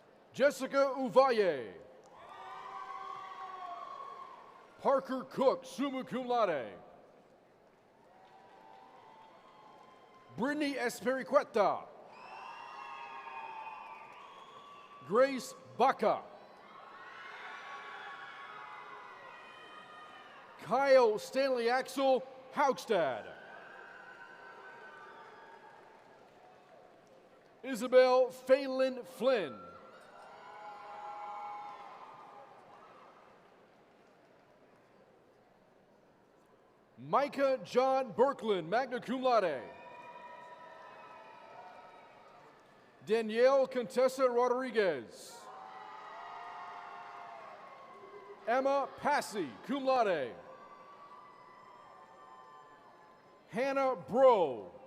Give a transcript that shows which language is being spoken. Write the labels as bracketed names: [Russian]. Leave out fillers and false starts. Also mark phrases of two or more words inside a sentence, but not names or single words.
[English] Jessica Uvalle. Parker Cook, [Latin] summa cum laude. [English] Brittany Espericueta. Grace Baca. Kyle Stanley Axel Haugstad. Isabel Phelan Flynn. Micah John Berkland, [Latin] magna cum laude. [English] Danielle Contessa Rodriguez. Emma Passy, [Latin] cum laude. [English] Hannah Bro.